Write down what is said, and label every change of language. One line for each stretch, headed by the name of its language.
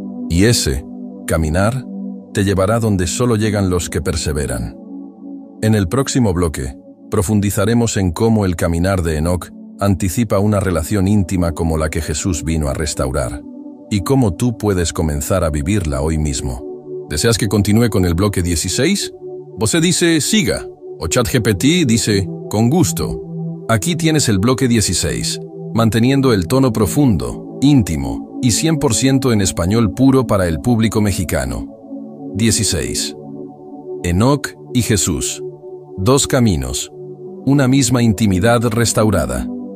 Spanish: Y ese, caminar, te llevará donde solo llegan los que perseveran. En el próximo bloque, profundizaremos en cómo el caminar de Enoc anticipa una relación íntima como la que Jesús vino a restaurar, y cómo tú puedes comenzar a vivirla hoy mismo. ¿Deseas que continúe con el bloque 16?
Portuguese: Você dice, siga, o ChatGPT dice, con gusto.
Spanish: Aquí tienes el bloque 16, manteniendo el tono profundo, íntimo y 100% en español puro para el público mexicano. 16. Enoc y Jesús. Dos caminos, una misma intimidad restaurada.